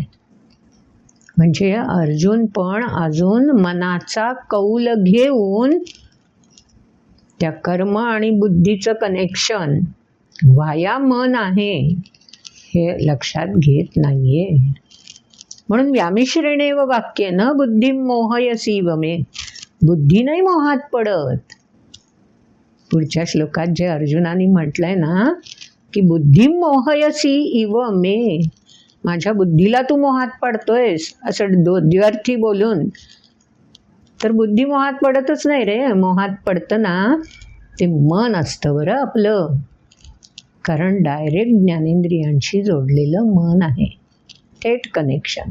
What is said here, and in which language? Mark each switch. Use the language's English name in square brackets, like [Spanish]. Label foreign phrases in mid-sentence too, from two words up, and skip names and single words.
[Marathi] म्हणजे अर्जुन पण अजून मनाचा कौल घेऊन त्या कर्म आणि बुद्धीचं कनेक्शन वाया मन आहे हे लक्षात घेत नाहीये. [Sanskrit] म्हणून व्यामिश्रेणेव वाक्येन बुद्धी मोहयसीव मे. [Marathi] बुद्धी नाही मोहात पडत. पुढच्या श्लोकात जे अर्जुनाने म्हटलंय ना की [Sanskrit] बुद्धी मोहयसी इव मे, [Marathi] माझ्या बुद्धीला तू मोहात पडतोयस असं द्व्यर्थी बोलून, तर बुद्धी मोहात पडतच नाही रे. मोहात पडतं ना ते मन असतं बरं आपलं, कारण डायरेक्ट ज्ञानेंद्रियांशी जोडलेलं मन आहे, थेट कनेक्शन.